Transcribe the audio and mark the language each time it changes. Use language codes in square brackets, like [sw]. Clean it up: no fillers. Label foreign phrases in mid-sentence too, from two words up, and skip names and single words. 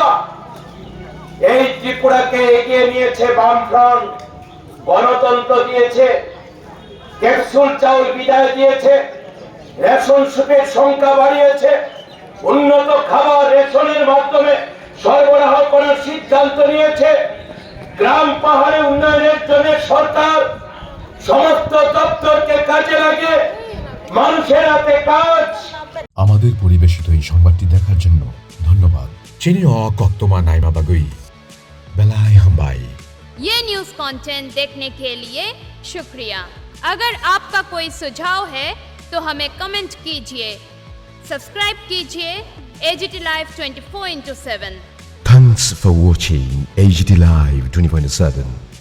[bn] এই ত্রিপুরাকে এগিয়ে নিয়েছে বামফ্রন্ট, গণতন্ত্র দিয়েছে, ক্যাপসুল চাউল বিদায় দিয়েছে, রেশন সুপের সংখ্যা বাড়িয়েছে, উন্নত খাবার রেশনের মাধ্যমে সরবরাহ করার সিদ্ধান্ত নিয়েছে। গ্রাম পাহাড়ে উন্নয়নের জন্য সরকার সমস্ত দপ্তরকে কাজে লাগিয়ে মানুষের হাতে কাজ। আমাদের পরিবেশিত এই সংবাদটি দেখার জন্য ধন্যবাদ। [trp] Chini o koktoma naima bagui. Belai hambai. [hi] ये न्यूज़ कंटेंट देखने के लिए शुक्रिया। अगर आपका कोई सुझाव है तो हमें कमेंट कीजिए, सब्सक्राइब कीजिए AGT Live 24/7। [en] Thanks for watching AGT Live 24/7.